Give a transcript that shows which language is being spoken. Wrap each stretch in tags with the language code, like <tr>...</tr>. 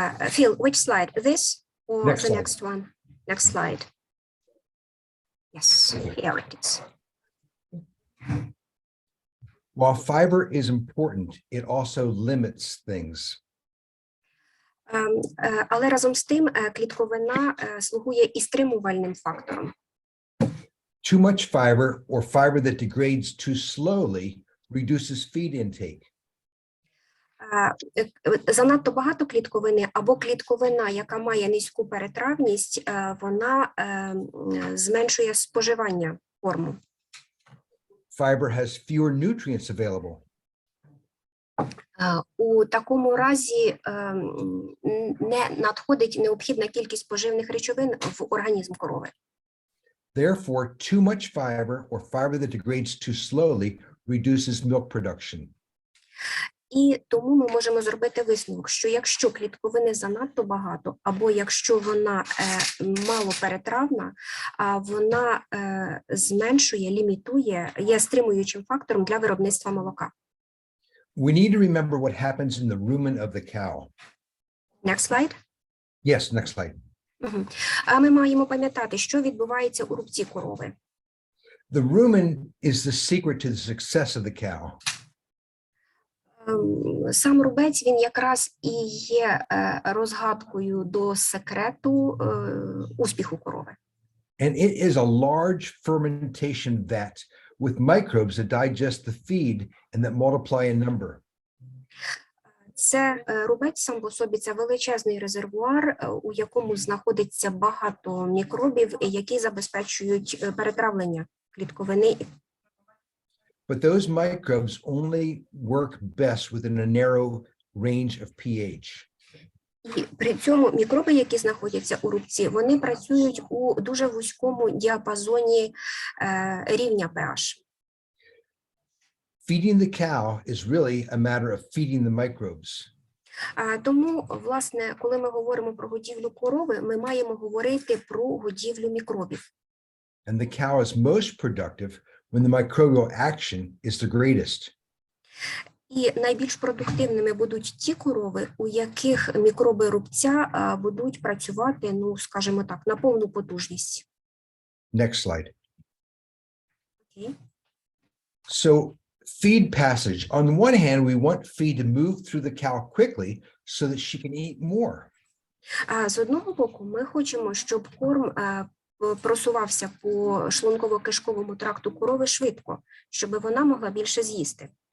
<en>Phil, which slide? This or Next the slide. next one? Next slide. Yes, here it is. While fiber is important, it also limits things.</en> <uk>Але разом з тим клітковина слугує і стримувальним фактором.</uk> <en>Too much fiber or fiber that degrades too slowly reduces feed intake.</en> <uk>Занадто багато клітковини або клітковина, яка має низьку перетравність, вона зменшує споживання корму.</uk> <en>Fiber has fewer nutrients available.</en> <uk>У такому разі не надходить необхідна кількість поживних речовин в організм корови.</uk> <en>Therefore, too much fiber or fiber that degrades too slowly reduces milk production.</en> <uk>І тому ми можемо зробити висновок, що якщо клітковини занадто багато, або якщо вона мало перетравна, вона зменшує, лімітує, є стримуючим фактором для виробництва молока.</uk> <en>We need to remember what happens in the rumen of the cow. Next slide. Yes, next slide.</en> <uk>А ми маємо пам'ятати, що відбувається у рубці корови.</uk> <en>The rumen is the secret to the success of the cow.</en> <uk>Сам рубець, він якраз і є розгадкою до секрету успіху корови.</uk> <en>And it is a large fermentation vat with microbes that digest the feed and that multiply in number.</en> <uk>Це рубець сам по собі, це величезний резервуар, у якому знаходиться багато мікробів, які забезпечують перетравлення клітковини.</uk> <en>But those microbes only work best within a narrow range of pH.</en> <uk>І при цьому мікроби, які знаходяться у рубці, вони працюють у дуже вузькому діапазоні рівня pH.</uk> <en>Feeding the cow is really a matter of feeding the microbes.</en> <uk>Тому, власне, коли ми говоримо про годівлю корови, ми маємо говорити про годівлю мікробів.</uk> <en>And the cow is most productive when the microbial action is the greatest.</en> <uk>І найбільш продуктивними будуть ті корови, у яких мікроби рубця будуть працювати, ну, скажімо так, на повну потужність.</uk> <en>Next slide.</en> <uk>Окей.</uk> <en>So feed passage. On the one hand, we want feed to move through the cow quickly so that she can eat more.</en> <uk>З одного боку, ми хочемо, щоб корм просувався по шлунково-кишковому тракту корови швидко, щоб вона могла більше з'їсти.</uk>